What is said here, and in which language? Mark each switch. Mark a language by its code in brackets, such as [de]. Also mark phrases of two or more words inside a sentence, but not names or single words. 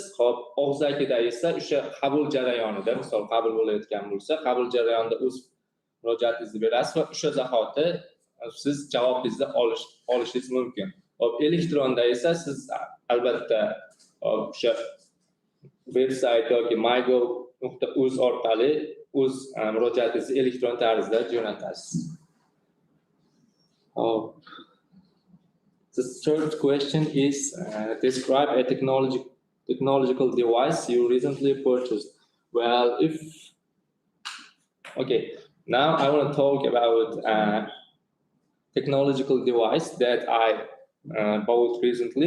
[uz] Og'zakida esa o'sha qabul jarayonida, misol qabul bo'layotgan bo'lsa, qabul jarayonida o'z murojaatingizni berasiz va o'sha zahoti siz javobingizni olishingiz mumkin. Elektronda esa siz albatta o'sha veb-sayt yoki mygov.uz orqali o'z murojaatingizni elektron tarzda jo'natasiz. [en] The third question is describe a technological device you recently purchased. Well, now I want to talk about technological device that I bought recently.